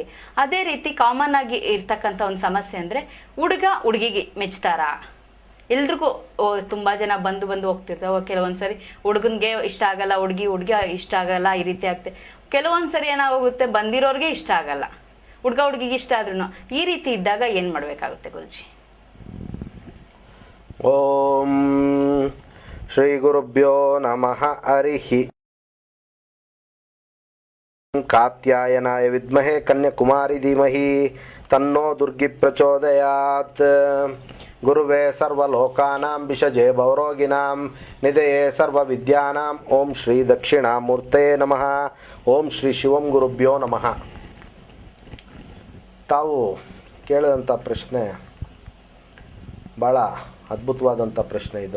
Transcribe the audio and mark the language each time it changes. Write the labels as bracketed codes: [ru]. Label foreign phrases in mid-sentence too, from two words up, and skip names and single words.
[kn] ಅದೇ ರೀತಿ ಕಾಮನ್ ಆಗಿ ಇರ್ತಕ್ಕಂಥ ಒಂದು ಸಮಸ್ಯೆ ಅಂದರೆ ಹುಡುಗ ಹುಡುಗಿಗೆ ಮೆಚ್ತಾರಾ. ಎಲ್ರಿಗೂ ತುಂಬ ಜನ ಬಂದು ಹೋಗ್ತಿರ್ತಾವೆ. ಕೆಲವೊಂದ್ಸರಿ ಹುಡುಗನ್ಗೆ ಇಷ್ಟ ಆಗಲ್ಲ, ಹುಡುಗಿ ಇಷ್ಟ ಆಗಲ್ಲ, ಈ ರೀತಿ ಆಗ್ತದೆ. ಕೆಲವೊಂದ್ಸರಿ ಏನಾಗುತ್ತೆ, ಬಂದಿರೋರಿಗೆ ಇಷ್ಟ ಆಗಲ್ಲ, ಹುಡುಗ ಹುಡುಗಿಗೆ ಇಷ್ಟ ಆದ್ರೂ. ಈ ರೀತಿ ಇದ್ದಾಗ ಏನು ಮಾಡಬೇಕಾಗುತ್ತೆ ಗುರುಜಿ? [sa] ಓಂ ಶ್ರೀ ಗುರುಭ್ಯೋ ನಮಃ. ಹರಿಹಿ ಕಾತ್ಯಾಯನಾಯ ವಿದ್ಮಹೇ ಕನ್ಯಾಕುಮಾರಿ ಧೀಮಹಿ ತನ್ನೋ ದುರ್ಗಿ ಪ್ರಚೋದಯಾತ್. ಗುರುವೇ ಸರ್ವಲೋಕಾನಾಂ ವಿಷಜೇ ಭವರೋಗಿನಾಂ ನಿಧಯೇ ಸರ್ವವಿದ್ಯಾನಾಂ. ಓಂ ಶ್ರೀ ದಕ್ಷಿಣಾಮೂರ್ತೆ ನಮಃ. ಓಂ ಶ್ರೀ ಶಿವಂ ಗುರುಭ್ಯೋ ನಮಃ. [kn] ತಾವು ಕೇಳಿದಂಥ ಪ್ರಶ್ನೆ ಭಾಳ ಅದ್ಭುತವಾದಂಥ ಪ್ರಶ್ನೆ ಇದು.